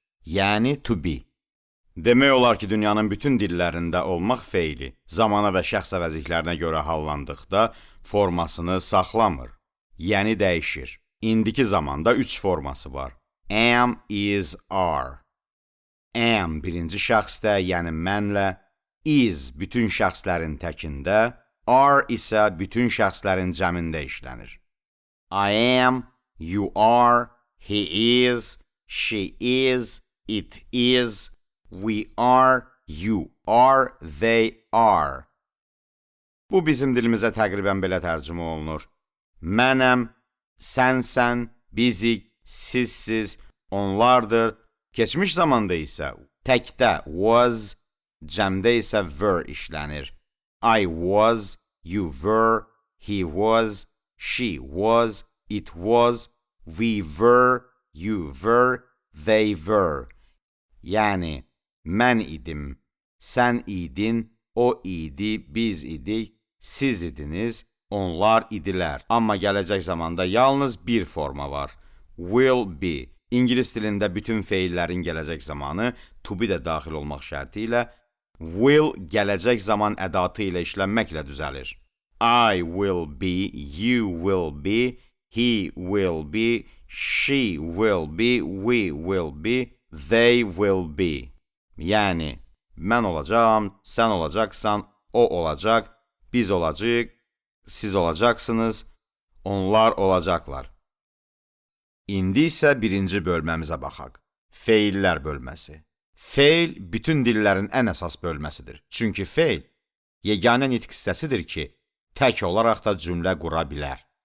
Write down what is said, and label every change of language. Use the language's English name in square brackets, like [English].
[Azerbaijani] Yəni [English] to be. [Azerbaijani] Demək olar ki, dünyanın bütün dillərində olmaq feili zamana və şəxs əvəzliklərinə görə hallandıqda formasını saxlamır, yəni dəyişir. İndiki zamanda 3 forması var. [English] Am, is, are. [Azerbaijani] Am birinci şəxsdə, yəni mənlə, is bütün şəxslərin təkində, are isə bütün şəxslərin cəmində işlənir. [English] I am, you are, he is, she is, it is, we are, you are, they are. [Azerbaijani] Bu bizim dilimizə təqribən belə tərcümə olunur. Mənəm, sənsən, bizik, sizsiz, onlardır. Keçmiş zamanda isə təkdə was, cəmdə isə were işlənir. [English] I was, you were, he was, she was, it was, we were, you were, they were. [Azerbaijani] Yəni, mən idim, sən idin, o idi, biz idik, siz idiniz, onlar idilər. Amma gələcək zamanda yalnız bir forma var. [English] Will be. [Azerbaijani] İngilis dilində bütün feillərin gələcək zamanı to be də daxil olmaq şərti ilə will gələcək zaman ədatı ilə işlənməklə düzəlir. [English] I will be, you will be, he will be, she will be, we will be, they will be. [Azerbaijani] Yəni, mən olacağam, sən olacaqsan, o olacaq, biz olacaq, siz olacaqsınız, onlar olacaqlar. İndi isə birinci bölməmizə baxaq. Feillər bölməsi. Feil bütün dillərin ən əsas bölməsidir. Çünki feil yeganə nitq hissəsidir ki, tək olaraq da cümlə qura bilər.